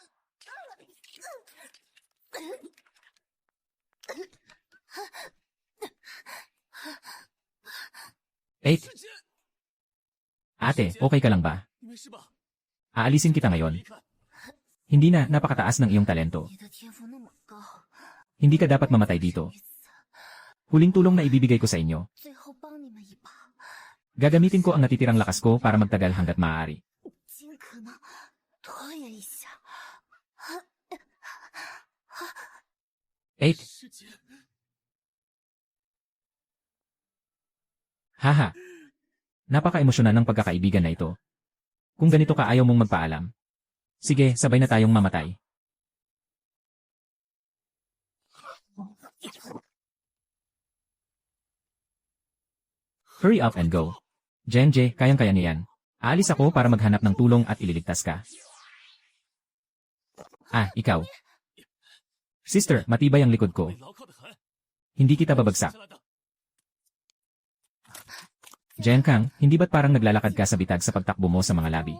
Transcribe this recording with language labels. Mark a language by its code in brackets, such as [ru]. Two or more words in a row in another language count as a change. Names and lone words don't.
[en] Eight. [tl] Ate, okay ka lang ba? Aalisin kita ngayon. Hindi na, napakataas ng iyong talento. [zh] 你的天赋那么高， [tl] Hindi ka dapat mamatay dito. Huling tulong na ibibigay ko sa inyo. [zh] 最后帮你们一把， [tl] Gagamitin ko ang natitirang lakas ko para magtagal hanggat maaari. [zh] 尽可能拖延一下。 [en] Eight. Haha. [tl] Napaka-emosyonan ng pagkakaibigan na ito. Kung ganito ka ayaw mong magpaalam. Sige, sabay na tayong mamatay. [en] Hurry up and go. [tl] Jenje, kayang-kaya niyan. Aalis ako para maghanap ng tulong at ililigtas ka. Ah, ikaw. Sister, matibay ang likod ko. Hindi kita babagsak. Jenkang, hindi ba't parang naglalakad ka sa bitag sa pagtakbo mo sa mga labi?